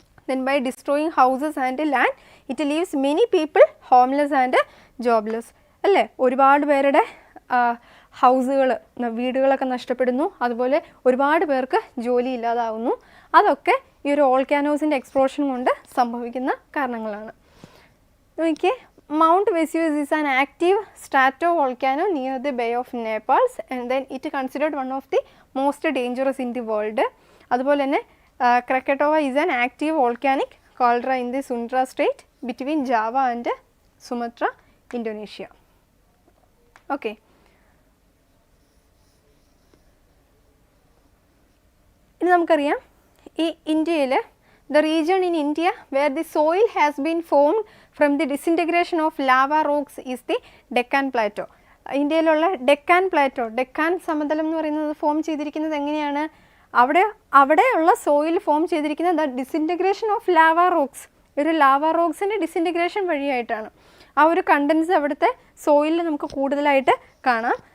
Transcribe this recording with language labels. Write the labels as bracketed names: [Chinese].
[English] Then by destroying houses and land it leaves many people homeless and jobless അല്ലേ? [Malayalam] ഒരുപാട് പേരുടെ ഹൗസുകൾ, വീടുകളൊക്കെ നഷ്ടപ്പെടുന്നു, അതുപോലെ ഒരുപാട് പേർക്ക് ജോലി ഇല്ലാതാവുന്നു. അതൊക്കെ ഈ ഒരു വോൾക്കാനോസിൻ്റെ എക്സ്പ്ലോഷൻ കൊണ്ട് സംഭവിക്കുന്ന കാരണങ്ങളാണ്. [English] നോക്കിയേ, Mount Vesuvius is an active stratovolcano near the Bay of Naples and then it considered one of the most dangerous in the world. [Malayalam] അതുപോലെ തന്നെ [English] Krakatoa is an active volcanic caldera in the Sumatra Strait between Java and Sumatra, Indonesia. Okay. [Malayalam] ഇനി നമുക്കറിയാം ഈ ഇന്ത്യയിൽ [English] the region in India where the soil has been formed from the disintegration of lava rocks is the Deccan Plateau. [Malayalam] ഇന്ത്യയിലുള്ള Deccan Plato, Deccan സമതലം എന്ന് പറയുന്നത് form ചെയ്തിരിക്കുന്നത് എങ്ങനെയാണ്? അവിടെയുള്ള സോയിൽ ഫോം ചെയ്തിരിക്കുന്നത് [English] disintegration of lava rocks, [Malayalam] ഒരു ലാവ റോക്സിൻ്റെ ഡിസിൻറ്റഗ്രേഷൻ വഴിയായിട്ടാണ്. ആ ഒരു കണ്ടൻസ് അവിടുത്തെ സോയിലിൽ നമുക്ക് കൂടുതലായിട്ട് കാണാം.